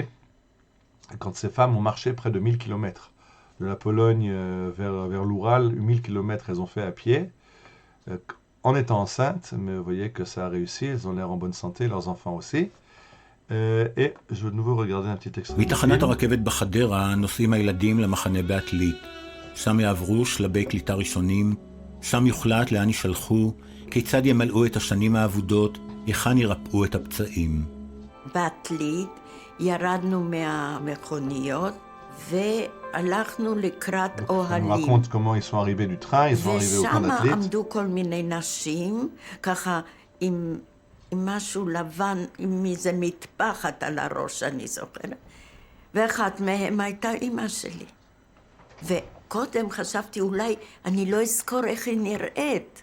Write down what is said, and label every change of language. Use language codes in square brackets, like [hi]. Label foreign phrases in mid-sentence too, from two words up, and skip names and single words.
[fr] Et quand ces femmes ont marché près de 1000 km de la Pologne vers l'Oural, 1000 km elles ont fait à pied, en étant enceintes, mais vous voyez que ça a réussi, elles ont l'air en bonne santé, leurs enfants aussi. Et je vais de nouveau regarder un petit extrait. [he] מתחנת הרכבת בחדרה נוסעים הילדים למחנה בעתלית. שם יעברו שלבי קליטה ראשונים, שם יוחלט לאן יישלחו, כיצד ימלאו את השנים האבודות, היכן ירפאו את הפצעים. בעתלית ירדנו מהמכוניות והלכנו לקראת אוהלים. [fr] On raconte comment ils sont arrivés du train, ils sont arrivés au camp d'Atlit. [he] ושם עמדו כל מיני נשים, ככה עם משהו לבן, עם איזה מטפחת על הראש, אני זוכרת. ואחת מהם הייתה אמא שלי. וקודם חשבתי, אולי אני לא אזכור איך היא נראית.